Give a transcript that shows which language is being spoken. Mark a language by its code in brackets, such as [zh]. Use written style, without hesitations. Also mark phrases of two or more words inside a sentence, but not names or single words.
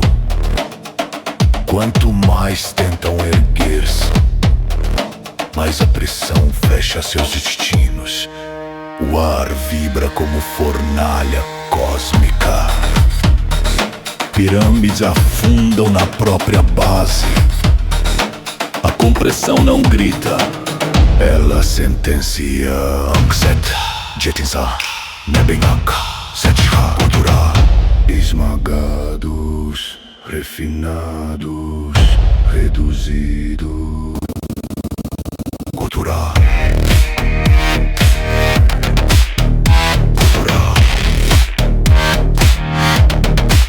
[pt] Quanto mais tentam erguer-se, mais a pressão fecha seus destinos. O ar vibra como fornalha cósmica. Pirâmides afundam na própria base. A compressão não grita. Ela sentencia Ankset, Jetinsa, Nebenhak, Setcha, Kultura. Esmagados, refinados, reduzidos. Kultura. Kultura.